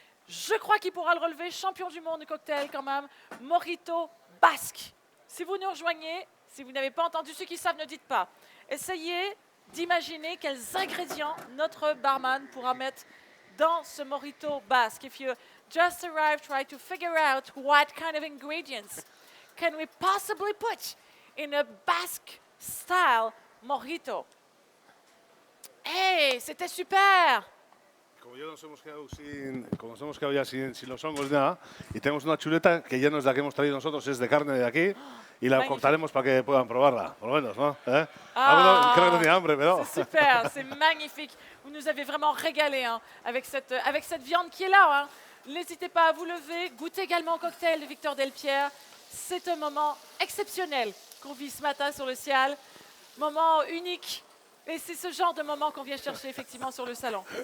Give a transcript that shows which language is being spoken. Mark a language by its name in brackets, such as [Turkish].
[French] Je crois qu'il pourra le relever, champion du monde de cocktail quand même. Morito basque. Si vous nous rejoignez, si vous n'avez pas entendu, ceux qui savent ne dites pas. Essayez d'imaginer quels ingrédients notre barman pourra mettre dans ce morito basque. [English] If you just arrived, try to figure out what kind of ingredients can we possibly put in a Basque style mojito. [French] ¡Hey! ¡C'était super! [Spanish] Como nos hemos quedado ya sin los hongos ni nada, y tenemos una chuleta que ya no es la que hemos traído nosotros, es de carne de aquí, y la [French] Magnifique. [Spanish] cortaremos para que puedan probarla, por lo menos, ¿no? ¿Eh? Ah, Creo que no tenía hambre, pero... [French] C'est super, c'est magnifique. Vous nous avez vraiment régalé hein, avec cette viande qui est là. Hein. N'hésitez pas à vous lever, goûtez également au cocktail de Victor Delpierre. C'est un moment exceptionnel qu'on vit ce matin sur le Cial. Moment unique. Et c'est ce genre de moment qu'on vient chercher effectivement sur le salon.